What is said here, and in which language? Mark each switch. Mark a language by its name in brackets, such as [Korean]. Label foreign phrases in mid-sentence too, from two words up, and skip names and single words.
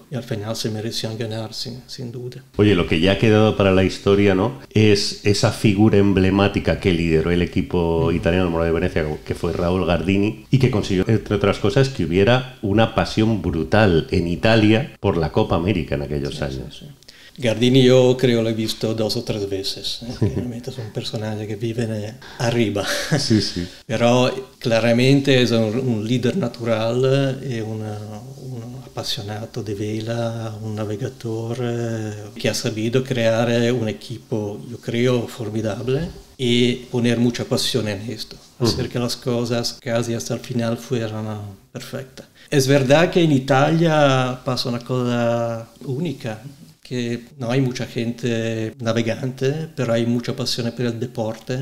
[Spanish] Y al final se merecían ganar, sin duda. Oye, lo que ya ha quedado para la historia, ¿no? Es esa figura emblemática que lideró el equipo italiano, el Moro de Venecia, que fue Raúl Gardini, y que consiguió, entre otras cosas, que hubiera una pasión brutal en Italia por la Copa América en aquellos años. Sí. [Italian] Gardini io credo l'ho visto 2 o 3 veces, chiaramente sono un personaggio che vive arriba, [Spanish] Sí, sí. [Italian] però chiaramente è un leader naturale e un appassionato di vela, un navigatore che ha saputo creare un equipo, io creo, [Spanish] formidable y poner mucha pasión en esto, hacer que las cosas casi hasta el final fueran perfectas. Es verdad que en Italia pasa una cosa única, que no hay mucha gente navegante, pero hay mucha pasión por el deporte,